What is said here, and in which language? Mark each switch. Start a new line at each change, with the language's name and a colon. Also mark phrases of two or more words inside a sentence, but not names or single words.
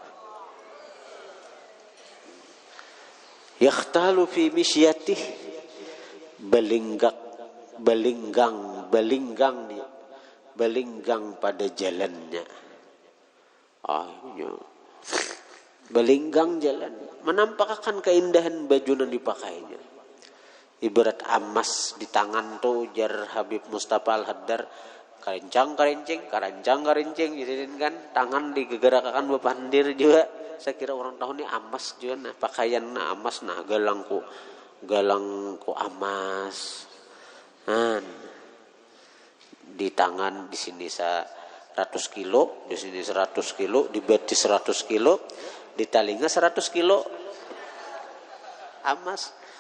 Arabic: يختال في مشيته,
Banjar: belinggang pada jalannya.
Indonesian: Belinggang jalan, menampakkan keindahan baju yang dipakainya.
Banjar: Ibarat emas di tangan tuh, jar Habib Mustafa Al-Haddad, karancang jadiin kan, tangan digerakkan bepandir juga.
Indonesian: Saya kira orang tahu nih emas juga, nah pakaian nah emas, nah galangku emas. Nah, di tangan di sini 100 kilo, di sini 100 kilo, di beti 100 kilo, di talinga 100 kilo emas.